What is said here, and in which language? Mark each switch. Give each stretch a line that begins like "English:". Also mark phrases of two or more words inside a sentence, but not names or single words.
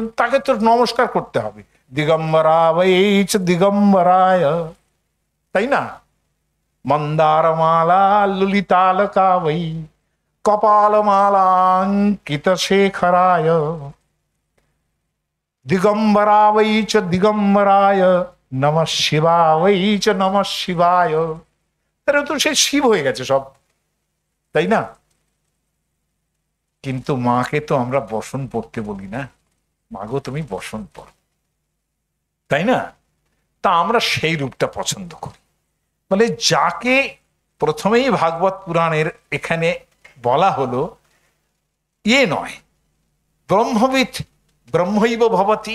Bangla: তাকে তো নমস্কার করতে হবে,
Sanskrit: দিগম্বরা বৈচ দিগম্বরায়,
Bangla: তাই না?
Sanskrit: মন্দারমালা ললিতালকা বৈ কপালমালাঙ্কিত শেখরায়, দিগম্বরা বৈচ দিগম্বরায় নমঃ শিবায় চ নমঃ শিবায়।
Bangla: তারা তো সে শিব হয়ে গেছে সব, তাই না? কিন্তু মাকে তো আমরা বসন পড়তে বলি না, মাগো তুমি বসন পড়, তাই না? তা আমরা সেই রূপটা পছন্দ করি। বলে যাকে প্রথমেই ভাগবত পুরাণের এখানে বলা হলো, ইয়ে নয়,
Sanskrit: ব্রহ্মবিদ ব্রহ্মৈব ভবতি।